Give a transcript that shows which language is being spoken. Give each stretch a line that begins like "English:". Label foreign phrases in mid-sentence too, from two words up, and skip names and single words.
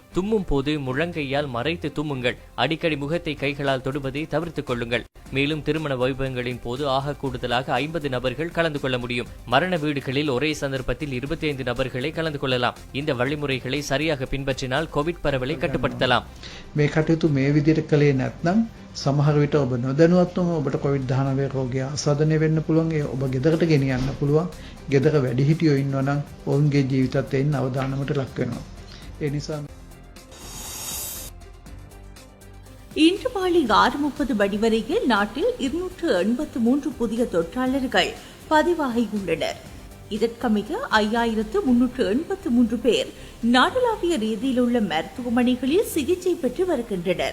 Tamil: தும்மும் போது முழங்கையால் மறைத்து தும்முங்கள். அடிக்கடி முகத்தை கைகளால் தொடுவதை தவிர்த்துக் கொள்ளுங்கள். மேலும் திருமண வைபவங்களின் போது ஆக கூடுதலாக 50 நபர்கள் கலந்து கொள்ள முடியும். மரண வீடுகளில் ஒரே சந்தர்ப்பத்தில் 25 நபர்களை கலந்து கொள்ளலாம். இந்த வழிமுறைகளை சரியாக பின்பற்றினால் கோவிட் பரவலை கட்டுப்படுத்தலாம்.
Sinhala: මේ කටයුතු මේ විදිහට කළේ නැත්නම් සමහර විට ඔබ නොදැනුවත්වම ඔබට COVID-19 රෝගය ආසාදනය වෙන්න පුළුවන්. ඒ ඔබ ගෙදරට ගෙනියන්න පුළුවන්. ගෙදර වැඩිහිටියෝ ඉන්නවා නම් ඔවුන්ගේ ජීවිතත් එන්න අවදානමට ලක් වෙනවා. ඒ නිසා
Tamil: இன்று மாலை 6:30 மணி வரையில் நாட்டில் 283 புதிய தொற்றாளர்கள் பதிவாகியுள்ளனர். இதற்கமைய 5383 பேர் நாடளாவிய ரீதியில் உள்ள மருத்துவமனைகளில் சிகிச்சை பெற்று வருகின்றனர்.